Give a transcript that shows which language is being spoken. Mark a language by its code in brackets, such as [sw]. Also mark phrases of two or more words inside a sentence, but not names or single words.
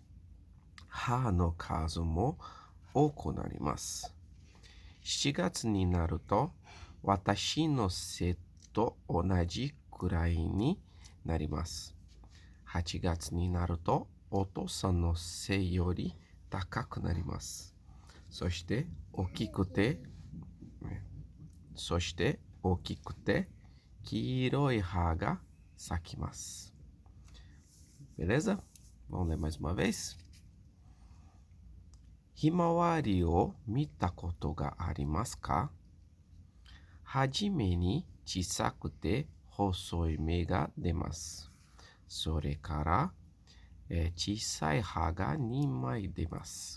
[ja] 葉の数も多くなります。7月になると私の背と同じくらいになります。8月になるとお父さんの背より高くなります。そして大きくて黄色い葉が咲きます。Beleza? [pt] Vamos ler mais uma vez? [ja] ひまわりを見たことがありますか？はじめに小さくて細い芽が出ます。それから、小さい葉が2枚出ます。